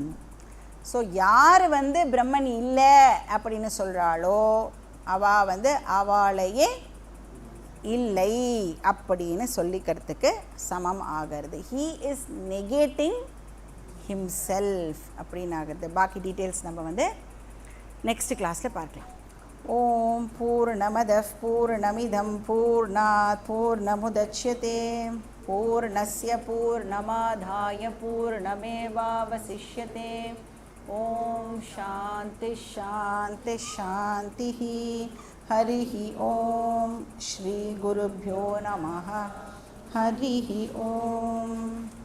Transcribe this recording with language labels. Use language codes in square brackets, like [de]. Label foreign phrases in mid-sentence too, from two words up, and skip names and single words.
[ta] ஸோ யார் வந்து பிரம்மன் இல்லை அப்படின்னு சொல்கிறாளோ அவள் வந்து அவளையே இல்லை அப்படின்னு சொல்லிக்கிறதுக்கு சமம் ஆகிறது. [en] he is negating himself [ta] அப்படின்னு ஆகிறது. பாக்கி டீட்டெயில்ஸ் நம்ம வந்து நெக்ஸ்ட் கிளாஸில் பார்க்கலாம். [sa] ॐ पूर्णमदः पूर्णमिदं पूर्णात् पूर्णमुदच्यते पूर्णस्य पूर्णमादाय पूर्णमेवावशिष्यते. ॐ शान्ति शान्ति शान्ति. हरिः ॐ। श्री गुरुभ्यो नमः. हरिः ॐ.